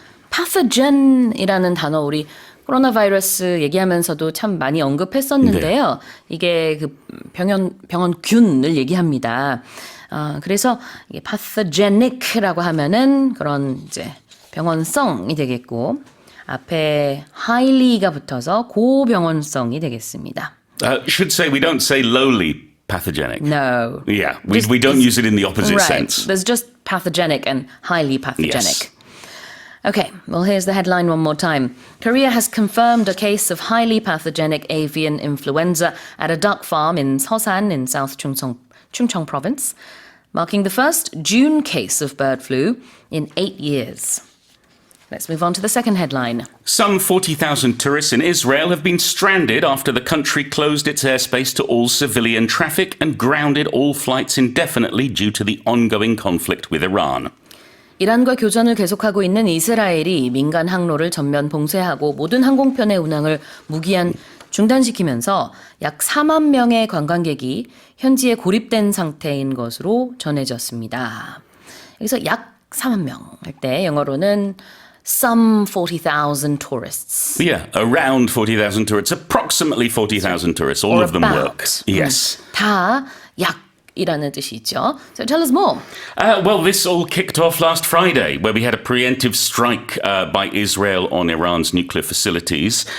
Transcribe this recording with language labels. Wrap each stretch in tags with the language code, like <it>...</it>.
<ko>pathogen이라는 단어 우리 코로나 바이러스 얘기하면서도 참 많이 언급했었는데요. 이게 그 병원균을 얘기합니다. 그래서 이게 pathogenic라고 하면은 그런 이제 병원성이 되겠고 앞에 highly가 붙어서 고병원성이 되겠습니다.</ko> <en>Should say we don't say lowly pathogenic. No. Yeah, we don't use it in the opposite right. sense. There's just pathogenic and highly pathogenic. Yes. Okay, well, here's the headline one more time. Korea has confirmed a case of highly pathogenic avian influenza at a duck farm in Seosan in South Chungcheong province, marking the first June case of bird flu in 8 years. Let's move on to the second headline. Some 40,000 tourists in Israel have been stranded after the country closed its airspace to all civilian traffic and grounded all flights indefinitely due to the ongoing conflict with Iran.</en> <ko>이란과 교전을 계속하고 있는 이스라엘이 민간 항로를 전면 봉쇄하고 모든 항공편의 운항을 무기한 중단시키면서 약 4만 명의 관광객이 현지에 고립된 상태인 것으로 전해졌습니다. 여기서 약 4만 명 할 때 영어로는</ko> <en>some 40,000 tourists. Yeah, around 40,000 tourists, approximately 40,000 tourists. All Or of them work. about. Yes.</en> <ko>다 약이라는 뜻이 있죠.</ko> <en>So tell us more. Well, this all kicked off last Friday, where we had a preemptive strike by Israel on Iran's nuclear facilities.</en>